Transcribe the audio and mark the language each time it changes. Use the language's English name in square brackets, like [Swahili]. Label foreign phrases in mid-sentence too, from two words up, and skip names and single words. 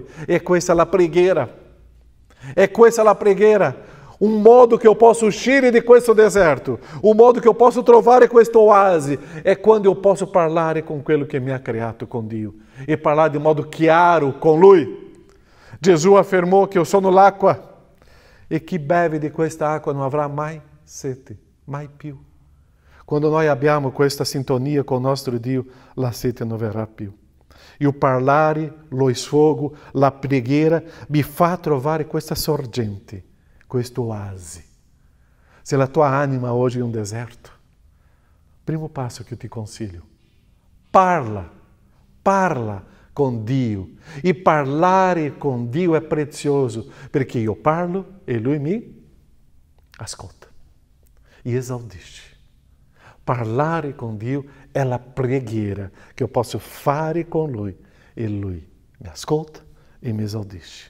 [Italian] E questa è la preghiera. E questa è la preghiera. Un modo che eu posso uscire di questo deserto, un modo che eu posso trovare questo oasi, è quando eu posso parlare com quello che mi ha creato, com Dio, e parlare de modo chiaro com Lui. Gesù [Portuguese] affermou que eu [Italian] sono l'acqua, e chi beve di questa acqua non avrà mai sete, mai più. Quando noi abbiamo questa sintonia [Portuguese] com o [Italian] nostro Dio, la sete non verrà più. E o parlare, lo sfogo, la preghiera mi fa trovare questa sorgente, questo oasi. Se la tua anima hoje è un deserto, primo passo [Portuguese] que eu [Italian] te consiglio, parla com Dio. E parlare com Dio è prezioso, perché io parlo e Lui mi ascolta e esaudisce. Parlare com Dio è la preghiera che io posso fare con Lui e Lui mi ascolta e mi esaudisce.